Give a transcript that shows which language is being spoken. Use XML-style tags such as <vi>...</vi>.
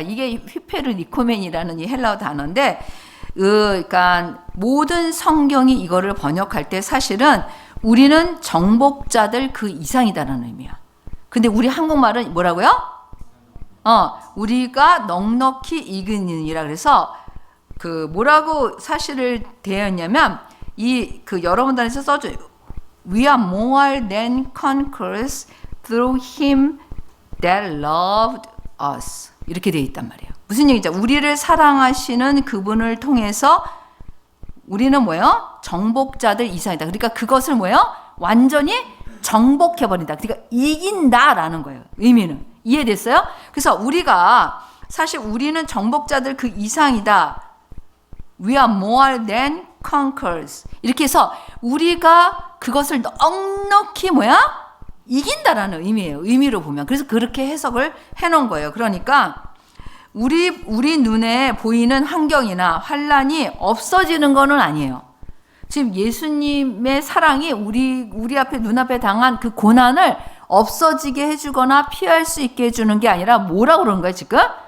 <ko>이게 휘페르니코멘이라는 이 헬라어 단어인데, 그러니까 모든 성경이 이거를 번역할 때 사실은 우리는 정복자들 그 이상이다라는 의미야. 근데 우리 한국말은 뭐라고요? 우리가 넉넉히 이기느니라. 그래서 뭐라고 사실을 되었냐면, 여러분들한테 써줘요.</ko> <en>We are more than conquerors through him that loved us.</en> <ko>이렇게 되어 있단 말이에요. 무슨 얘기죠? 우리를 사랑하시는 그분을 통해서 우리는 뭐예요? 정복자들 이상이다. 그러니까 그것을 뭐예요? 완전히 정복해버린다. 그러니까 이긴다라는 거예요. 의미는. 이해됐어요? 그래서 사실 우리는 정복자들 그 이상이다.</ko> <en>We are more than conquerors.</en> <ko>이렇게 해서 우리가 그것을 넉넉히 이긴다라는 의미예요. 의미로 보면. 그래서 그렇게 해석을 해놓은 거예요. 그러니까 우리 눈에 보이는 환경이나 환란이 없어지는 거는 아니에요. 지금 예수님의 사랑이 우리 앞에 눈앞에 당한 그 고난을 없어지게 해주거나 피할 수 있게 해주는 게 아니라 뭐라고 그러는 거예요, 지금?</ko>